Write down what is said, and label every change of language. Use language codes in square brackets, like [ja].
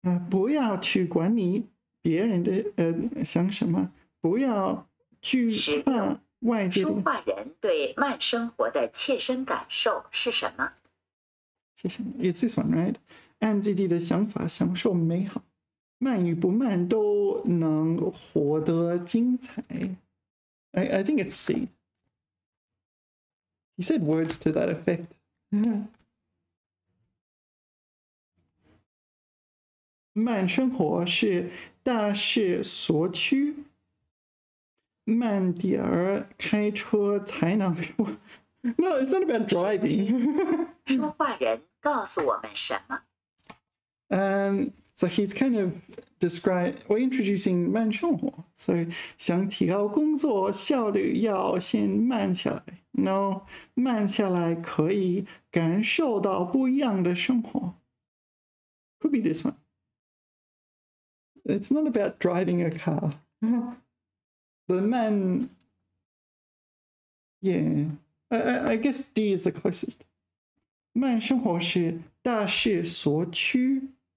[zh] 不要去管理别人的想什么，不要惧怕外界的。说话人对慢生活的切身感受是什么？ [en] It's this one, right? [zh] 按自己的想法享受美好，慢与不慢都能获得精彩。 [en] I think it's C. He said words to that effect. [zh] 慢生活是大势所趋，慢点儿开车才能。 [en] No, it's not about driving. [zh] 说话人告诉我们什么？ [en] So he's kind of introducing 慢生活。 [zh] So 想提高工作效率，要先慢下来。 No, 慢下来可以感受到不一样的生活。 [en] Could be this one. It's not about driving a car. The man, yeah. I guess D is the closest. [zh] 慢生活是大势所趋。